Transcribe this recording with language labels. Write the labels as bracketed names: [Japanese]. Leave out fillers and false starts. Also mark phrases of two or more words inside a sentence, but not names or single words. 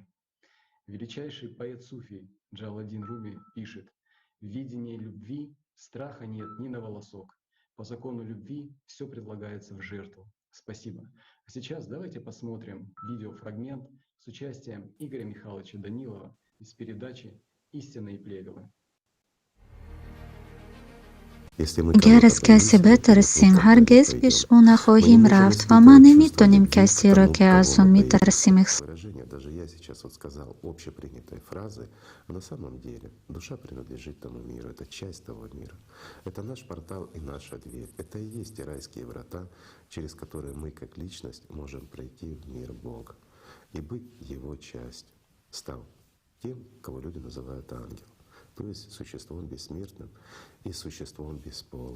[Russian] Величайший поэт Суфий Джалаладдин Руми пишет: «В видении любви страха нет ни на волосок. По закону любви все предлагается в жертву». Спасибо. А сейчас давайте посмотрим видеофрагмент с участием Игоря Михайловича Данилова из передачи «Истина и плевелы». [Persian] گر از کسی بترسیم هرگز پیش او نخواهیم رفت و ما نمیتونیم کسی را که از اون میترسیم [Russian] Выражение, даже я сейчас вот сказал общепринятой фразы, а на самом деле душа принадлежит тому миру, это часть того мира. Это наш портал и наша дверь. Это и есть те райские врата, через которые мы как личность можем пройти в мир Бога и быть Его частью, став тем, кого люди называют ангелом, то есть существом бессмертным и существом бесполым.